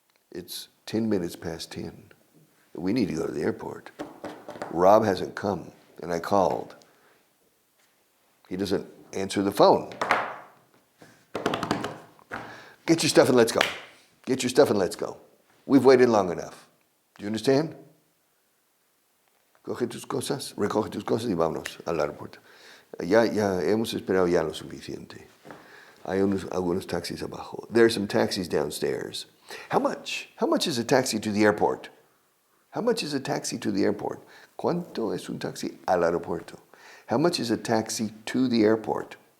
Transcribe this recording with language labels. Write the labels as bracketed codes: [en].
[en] It's 10 minutes past 10. We need to go to the airport. Rob hasn't come, and I called. He doesn't answer the phone. Get your stuff and let's go. Get your stuff and let's go. We've waited long enough. Do you understand? [es] Coge tus cosas, recoge tus cosas y vámonos al aeropuerto. Ya hemos esperado ya lo suficiente. Hay algunos taxis abajo. [en] There are some taxis downstairs. How much? How much is a taxi to the airport? How much is a taxi to the airport? [es] ¿Cuánto es un taxi al aeropuerto? [en] How much is a taxi to the airport?